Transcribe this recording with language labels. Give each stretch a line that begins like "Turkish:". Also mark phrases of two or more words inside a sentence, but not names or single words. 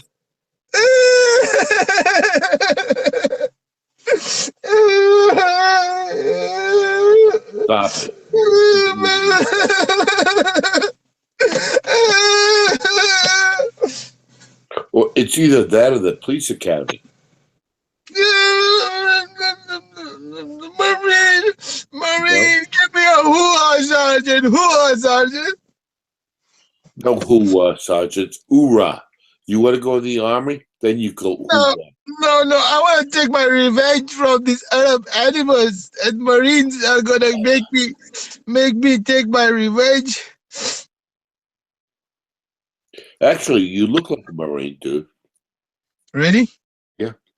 English: Stop it. Well, it's either that or the police academy. Marine, give me a hoo-ha, Sergeant. Hoo-ha, Sergeant. No hoo-ha, Sergeant. Hoorah. You want to go in the army? Then you go hoo-ha. No, I want to take my revenge from these Arab animals, and Marines are gonna make me take my revenge. Actually, you look like a Marine, dude. Ready? Yeah.